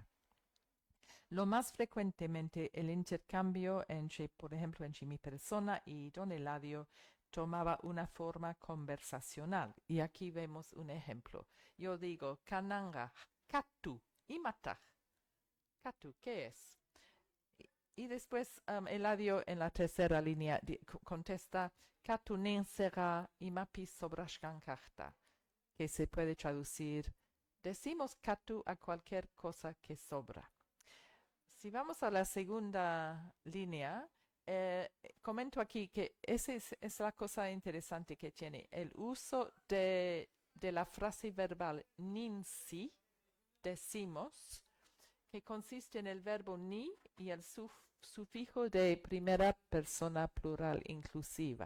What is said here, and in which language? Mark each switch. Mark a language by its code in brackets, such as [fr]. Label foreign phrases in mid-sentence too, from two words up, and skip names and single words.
[es] Lo más frecuentemente el intercambio entre, por ejemplo, entre mi persona y don Eladio tomaba una forma conversacional. Y aquí vemos un ejemplo. Yo digo, [qu] kananga, katu, imataj. [es] Katu, ¿qué es? Y después Eladio en la tercera línea contesta, [qu] katu ninsera imapi sobrashkan karta, [es] que se puede traducir, decimos katu a cualquier cosa que sobra. Si vamos a la segunda línea, comento aquí que esa es la cosa interesante que tiene. El uso de la frase verbal ninsi, decimos, que consiste en el verbo ni y el sufijo de primera persona plural inclusiva.